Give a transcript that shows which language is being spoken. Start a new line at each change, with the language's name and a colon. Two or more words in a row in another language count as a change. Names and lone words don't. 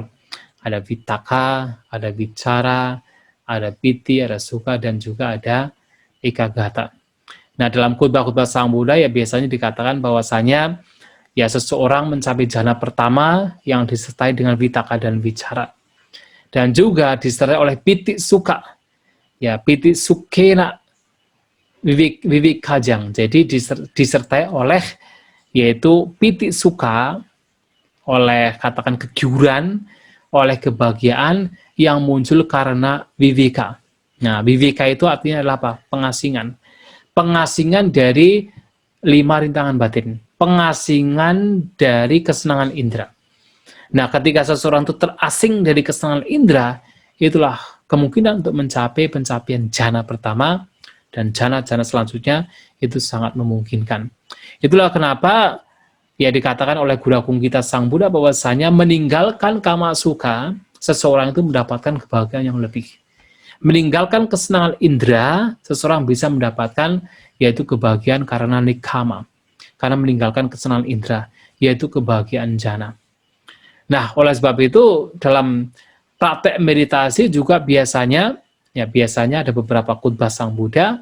Indonesian: Ada vitaka, ada vicara, ada piti, ada sukha, dan juga ada ekagata. Nah, dalam khotbah-khotbah Sang Buddha ya biasanya dikatakan bahwasanya ya seseorang mencapai jana pertama yang disertai dengan vitaka dan vicara. Dan juga disertai oleh
Pali: piti sukha. Ya, piti sukhena vivik kajang.
Indonesian: Jadi disertai oleh yaitu
Pali: piti sukha,
Indonesian: oleh katakan kegiuran, oleh kebahagiaan yang muncul karena viveka. Nah, viveka itu artinya adalah apa? Pengasingan. Pengasingan dari 5 rintangan batin. Pengasingan dari kesenangan indera. Nah, ketika seseorang itu terasing dari kesenangan indera, itulah kemungkinan untuk mencapai pencapaian jana pertama, dan jana-jana selanjutnya itu sangat memungkinkan. Itulah kenapa ya dikatakan oleh Guru Agung kita Sang Buddha bahwasanya meninggalkan
Pali: kama sukha,
Indonesian: seseorang itu mendapatkan kebahagiaan yang lebih. Meninggalkan kesenangan indera, seseorang bisa mendapatkan yaitu kebahagiaan karena nikama. Karena meninggalkan kesenangan indera, yaitu kebahagiaan jana. Nah, oleh sebab itu dalam praktek meditasi juga biasanya ada beberapa khotbah Sang Buddha.